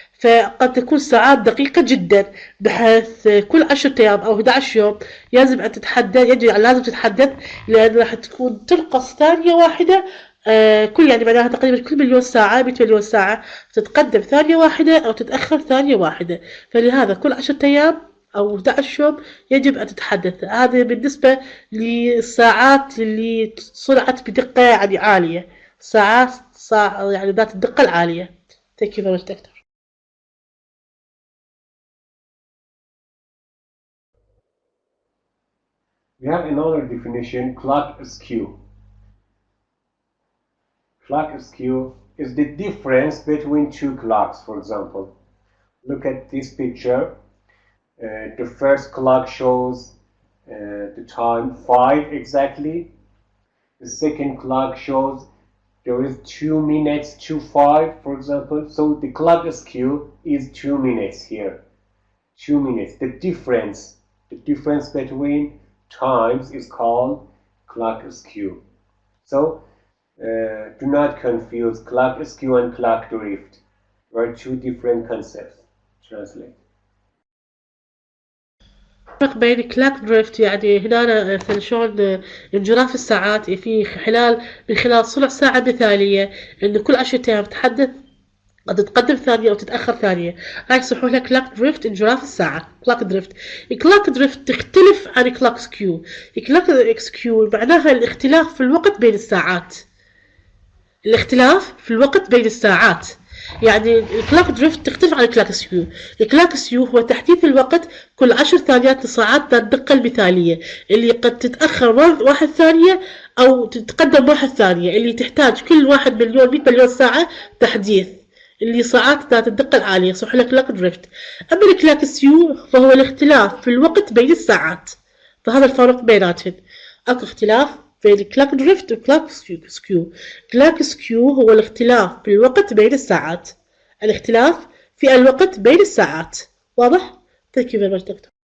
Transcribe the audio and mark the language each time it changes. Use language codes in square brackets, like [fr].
[ar] فقد تكون ساعات دقيقة جدا، بحيث كل 10 أيام أو 11 يوم لازم أن تتحدد، لازم تتحدث، لأن راح تكون تنقص ثانية واحدة كل، يعني معناها تقريبا كل 1,000,000 ساعة 100,000,000 ساعة تتقدم ثانية واحدة أو تتأخر ثانية واحدة. فلهذا كل 10 أيام أو 11 يوم يجب أن تتحدث. هذا بالنسبة للساعات اللي صنعت بدقة يعني عالية، ساعات يعني ذات الدقة العالية. [en] Thank you very much, Doctor. We have another definition, clock skew. Clock skew is the difference between two clocks, for example. Look at this picture. The first clock shows the time 5 exactly. The second clock shows there is 2 minutes to 5, for example. So the clock skew is 2 minutes here. 2 minutes. The difference between times is called clock skew. So do not confuse clock skew and clock drift. They are two different concepts. Translate. [ar] الفرق بين كلاك دريفت، يعني هنا مثل شلون انجراف الساعات في من خلال صنع ساعة مثالية، إنه كل 10 أيام تتحدث، قد تتقدم ثانية أو تتأخر ثانية. هاي يصبحوا لها كلاك دريفت، انجراف الساعة. كلاك دريفت. كلاك دريفت تختلف عن كلاك سكيو. كلاك سكيو معناها الاختلاف في الوقت بين الساعات. الاختلاف في الوقت بين الساعات. يعني الكلاك دريفت تختلف عن الكلاك سكيو. الكلاك سكيو هو تحديث الوقت كل 10 ثانيات لساعات ذات الدقة المثالية، اللي قد تتأخر 1 ثانية أو تتقدم 1 ثانية، اللي تحتاج كل 1,000,000 100,000,000 ساعة تحديث، اللي ساعات ذات الدقة العالية صح لك كلاك دريفت. أما الكلاك سكيو فهو الاختلاف في الوقت بين الساعات. فهذا الفرق بيناتهم. أكو اختلاف بين كلاك دريفت وكلاك سكيو. كلاك سكيو هو الاختلاف في الوقت بين الساعات. الاختلاف في الوقت بين الساعات. واضح؟ [en] Thank you very much, Doctor.